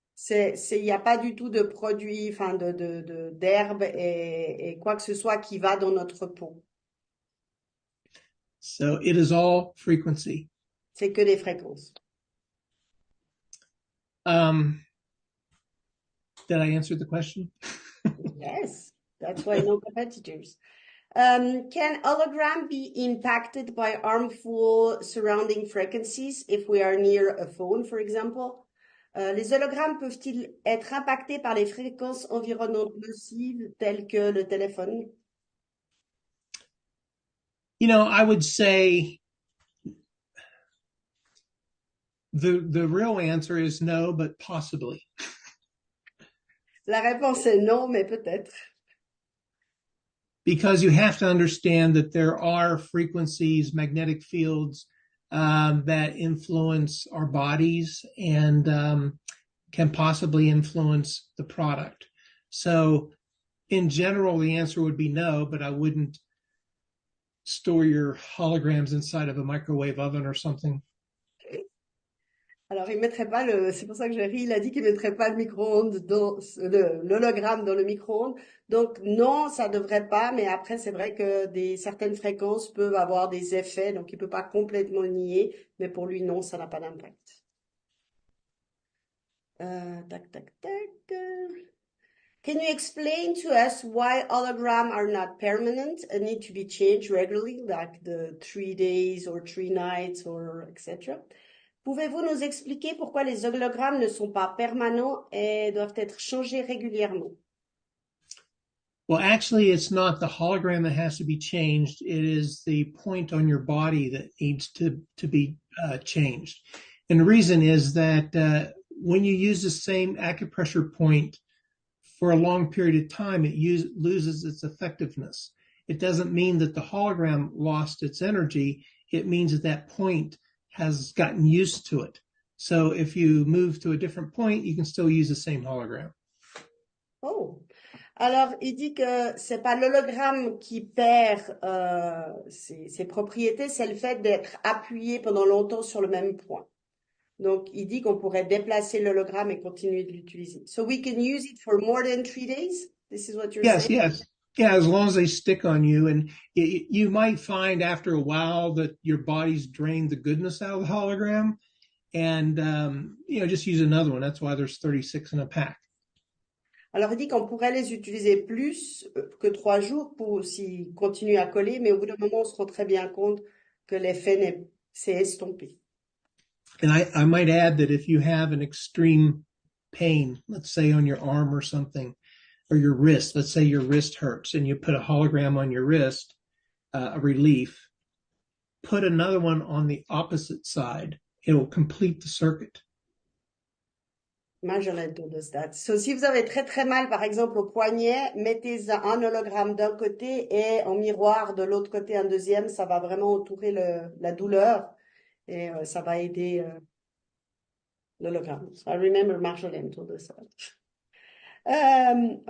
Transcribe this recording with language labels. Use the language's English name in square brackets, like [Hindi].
[French] Il y a pas du tout de produits, enfin d'herbes et quoi que ce soit qui va dans notre peau. [English] So it is all frequency. [French] C'est que des fréquences. [English] Did I answer the question? Yes, that's why no competitors. Can hologram be impacted by harmful surrounding frequencies if we are near a phone, for example? [French] Les hologrammes peuvent-ils être impactés par les fréquences environnantes nocives telles que le téléphone? [English] I would say the real answer is no, but possibly. [French] La réponse est non, mais peut-être. [English] Because you have to understand that there are frequencies, magnetic fields that influence our bodies and can possibly influence the product. So in general, the answer would be no, but I wouldn't store your holograms inside of a microwave oven or something. [French] Alors, il mettrait pas c'est pour ça que je ris, il a dit qu'il mettrait pas le micro-ondes l'hologramme dans le micro-ondes. Donc, non, ça devrait pas, mais après, c'est vrai que certaines fréquences peuvent avoir des effets, donc il peut pas complètement nier, mais pour lui, non, ça n'a pas d'impact. Tac, tac, tac. [English] Can you explain to us why holograms are not permanent and need to be changed regularly, like the 3 days or 3 nights or etc.? [French] Pouvez-vous nous expliquer pourquoi les hologrammes ne sont pas permanents et doivent être changés régulièrement? [English] Well, actually, it's not the hologram that has to be changed. It is the point on your body that needs to be changed. And the reason is that when you use the same acupressure point for a long period of time, it loses its effectiveness. It doesn't mean that the hologram lost its energy. It means that that point has gotten used to it. So if you move to a different point, you can still use the same hologram. Oh. [French] Alors, il dit que c'est pas l'hologramme qui perd ses propriétés, c'est le fait d'être appuyé pendant longtemps sur le même point. Donc, il dit qu'on pourrait déplacer l'hologramme et continuer de l'utiliser. [English] So we can use it for more than 3 days? This is what you're saying? Yes. Yeah, as long as they stick on you. And you might find after a while that your body's drained the goodness out of the hologram. And, just use another one. That's why there's 36 in a pack. [French] Alors, il dit qu'on pourrait les utiliser plus que 3 jours pour s'ils continuent à coller, mais au bout d'un moment, on se rend très bien compte que l'effet s'est estompé. [English] And I might add that if you have an extreme pain, let's say on your arm or something, or your wrist, let's say your wrist hurts and you put a hologram on your wrist, a relief, put another one on the opposite side. It will complete the circuit. Marjolaine told us that. So, [French] si vous avez très très mal, par exemple, au poignet, mettez un hologramme d'un côté et en miroir de l'autre côté un deuxième. Ça va vraiment entourer la douleur et ça va aider l'hologramme. [English] So I remember Marjolaine told us that.